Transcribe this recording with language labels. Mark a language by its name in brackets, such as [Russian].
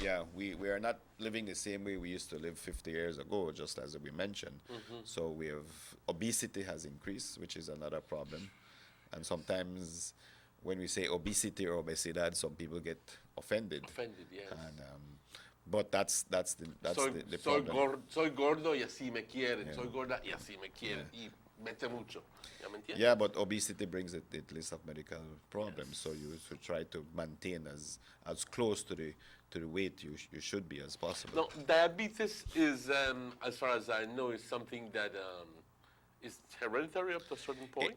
[English] Yeah, we are not living the same way we used to live 50 years ago, just as we mentioned. So obesity has increased, which is another problem. And sometimes when we say obesity or obesidad, some people get offended. Offended, yes. And, but that's the [Spanish] soy [English] problem. [Spanish] soy gordo y así me quieren. Soy gorda y así me quieren. Y mete mucho. ¿Ya me entiendes? [English] Yeah, but obesity brings a list of medical problems. So you should try to maintain as close to the weight you should be as possible. No, diabetes is, as far as I know, is something that Is it hereditary up to a certain point?